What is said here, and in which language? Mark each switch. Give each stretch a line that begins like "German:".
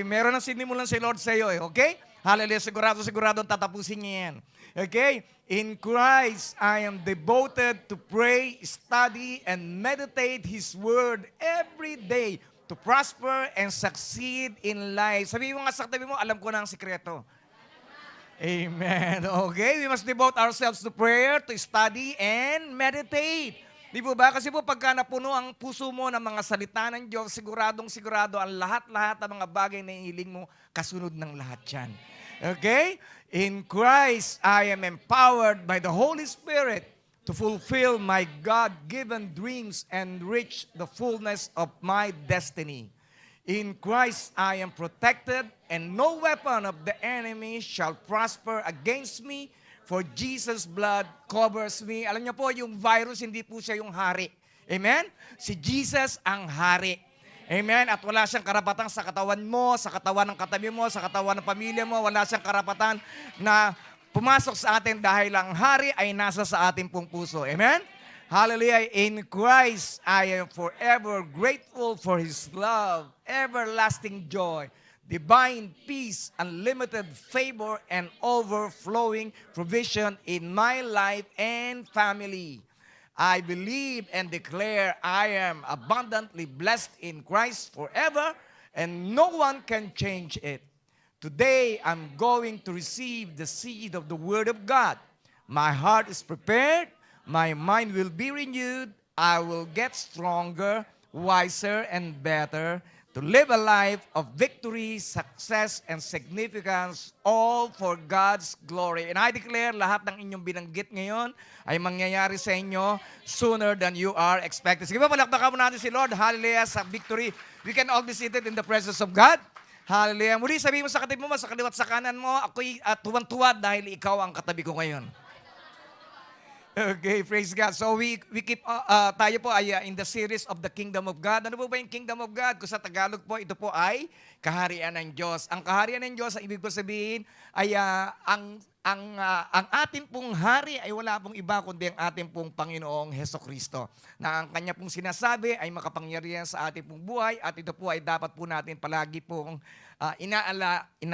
Filipino: Meron na sinimulan si Lord sa iyo. Okay? Hallelujah. Sigurado tatapusin niya yan. Okay?
English: In Christ, I am devoted to pray, study, and meditate His Word every day to prosper and succeed in life.
Filipino: Sabi mo nga sa katabi mo, alam ko na ang sikreto. Amen.
English: Okay, we must devote ourselves to prayer, to study, and meditate.
Filipino: Di po ba? Kasi po pagka napuno ang puso mo ng mga salita ng Diyos, sigurado ang lahat-lahat ng mga bagay na hiling mo, kasunod ng lahat yan. Okay?
English: In Christ, I am empowered by the Holy Spirit to fulfill my God-given dreams and reach the fullness of my destiny. In Christ, I am protected, and no weapon of the enemy shall prosper against me, for Jesus' blood covers me.
Filipino: Alam niyo po, yung virus, hindi po siya yung hari. Amen? Si Jesus ang hari. Amen? At wala siyang karapatan sa katawan mo, sa katawan ng katabi mo, sa katawan ng pamilya mo. Wala siyang karapatan na pumasok sa atin dahil ang hari ay nasa sa ating pong puso. Amen? Hallelujah.
English: In Christ, I am forever grateful for His love, everlasting joy, divine peace, unlimited favor, and overflowing provision in my life and family. I believe and declare I am abundantly blessed in Christ forever, and no one can change it. Today, I'm going to receive the seed of the Word of God. My heart is prepared. My mind will be renewed. I will get stronger, wiser, and better to live a life of victory, success, and significance, all for God's glory. And I declare
Filipino: lahat ng inyong binanggit ngayon ay mangyayari sa inyo
English: sooner than you are expecting.
Filipino: Sige ba, palakpakan mo natin si Lord. Hallelujah, sa victory.
English: We can all be seated in the presence of God. Hallelujah.
Filipino: Muli sabihin mo sa katabi mo, sa kaliwat sa kanan mo, ako'y tuwang-tuwa dahil ikaw ang katabi ko ngayon.
English: Okay, praise God. So we keep,
Filipino: tayo po ay
English: in the series of the Kingdom of God.
Filipino: Ano po ba yung Kingdom of God? Kung sa Tagalog po, ito po ay kaharian ng Diyos. Ang kaharian ng Diyos, ang ibig ko sabihin, ay ang ang ating pong hari ay wala pong iba kundi ang ating pong Panginoong Hesukristo. Na ang kanya pong sinasabi ay makapangyarihan sa ating pong buhay at ito po ay dapat po natin palagi pong inaalala.